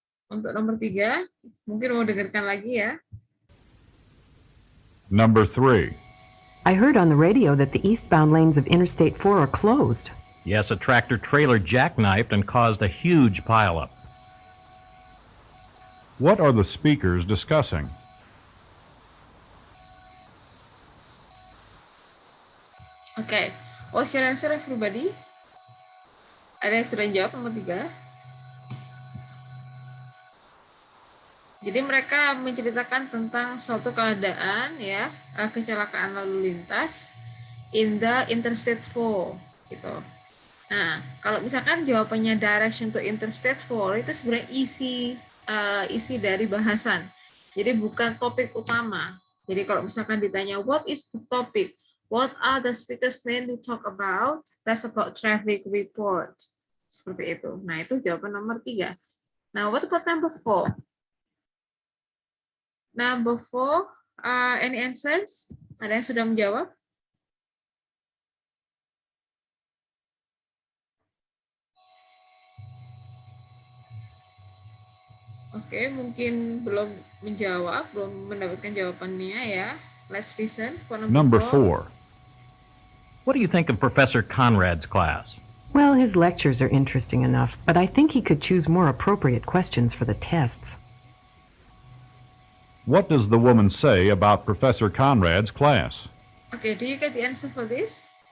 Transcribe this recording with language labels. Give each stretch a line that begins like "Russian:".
Indonesian: Untuk nomor 3, mungkin mau dengarkan lagi ya.
English: Number 3. I heard on the radio that the eastbound lanes of Interstate 4 are closed. Yes, a tractor trailer jackknifed and caused a huge pileup. What are the speakers discussing? Oke, what's your answer everybody?
Indonesian: Ada yang sudah jawab nomor 3? Jadi mereka menceritakan tentang suatu keadaan ya, kecelakaan lalu lintas
English: in the Interstate 4
Indonesian: gitu. Nah, kalau misalkan jawabannya
English: direction to Interstate 4
Indonesian: itu sebenarnya isi dari bahasan. Jadi bukan topik utama. Jadi kalau misalkan ditanya
English: what is the topic? What are the speakers mainly talk about? That's about traffic report.
Indonesian: Seperti itu. Nah, itu jawaban nomor 3.
English: Now, what about number 4? Number 4, any answers?
Indonesian: Ada yang sudah menjawab? Oke, mungkin belum menjawab, belum mendapatkan jawabannya ya.
English: Let's listen for Number 4. What do you think of Professor Conrad's class? Well, his lectures are interesting enough, but I think he could choose more appropriate questions for the tests. What does the woman say about Professor Conrad's class? Okay, do you get the answer for this?